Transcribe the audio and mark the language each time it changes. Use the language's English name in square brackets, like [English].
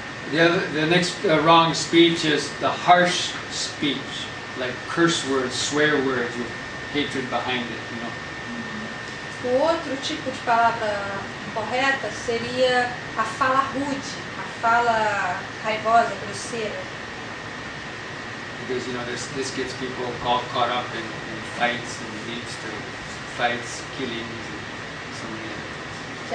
[English] The next wrong speech is the harsh speech, like curse words, swear words with hatred behind it, you know. [Portuguese] O outro tipo de palavra incorreta seria a fala rude, a fala raivosa, grosseira. [English] Because, you know, this gets people caught up in fights and leads to fights, killings, and so many other things.